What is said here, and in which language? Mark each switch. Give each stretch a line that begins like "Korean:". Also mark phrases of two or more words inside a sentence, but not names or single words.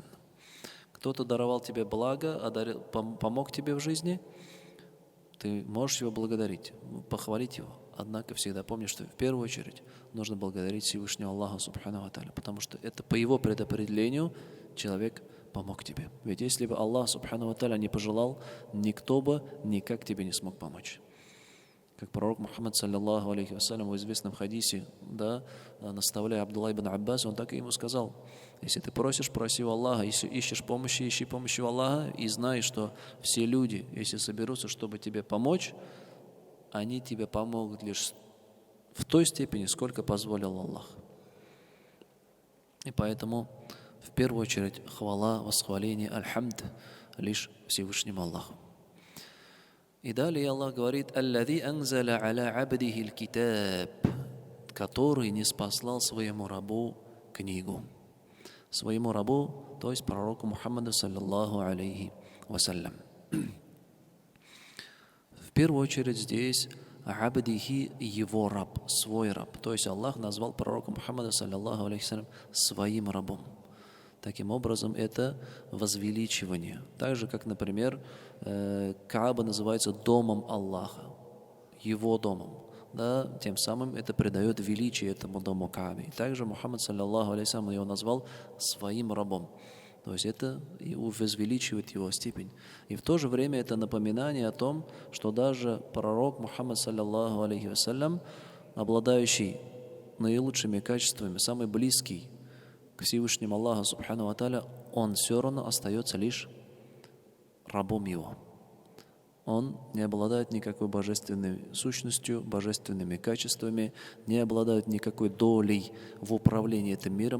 Russian: Кто-то даровал тебе благо, помог тебе в жизни, ты можешь его благодарить, похвалить его. Однако всегда помни, что в первую очередь нужно благодарить Всевышнего Аллаха
Arabic: سبحانه وتعالى,
Russian: потому что это по его предопределению человек помог тебе. Ведь если бы Аллах
Arabic: سبحانه وتعالى
Russian: не пожелал, никто бы никак тебе не смог помочь. Как пророк Мухаммад,
Arabic: صلى الله عليه وسلم,
Russian: в известном хадисе, наставляя Абдулла ибн Аббас, он так и ему сказал: если ты просишь, проси у Аллаха, если ищешь помощи, ищи помощи у Аллаха, и знай, что все люди, если соберутся, чтобы тебе помочь, они тебе помогут лишь в той степени, сколько позволил Аллах. И поэтому в первую очередь хвала, восхваление, альхамд лишь Всевышнему Аллаху. И далее Аллах говорит:
Arabic: «الذي أنزل على عبده الكتاب»,
Russian: который не спаслал своему рабу книгу. Своему рабу, то есть пророку Мухаммаду,
Arabic: صلى الله عليه وسلم.
Russian: В первую очередь здесь абдихи — его раб, свой раб. То есть Аллах назвал пророка Мухаммада,
Arabic: صلى الله عليه وسلم,
Russian: своим рабом. Таким образом, это возвеличивание. Так же, как, например, Кааба называется домом Аллаха, его домом. Да, тем самым это придает величие этому дому Каабе. И также Мухаммад,
Arabic: صلى الله عليه وسلم,
Russian: его назвал своим рабом. То есть это возвеличивает его степень. И в то же время это напоминание о том, что даже пророк Мухаммад,
Arabic: صلى الله عليه وسلم,
Russian: обладающий наилучшими качествами, самый близкий к Всевышнему Аллаху
Arabic: سبحانه وتعالى,
Russian: он все равно остается лишь рабом его. Он не обладает никакой божественной сущностью, божественными качествами, не обладает никакой долей в управлении этим миром.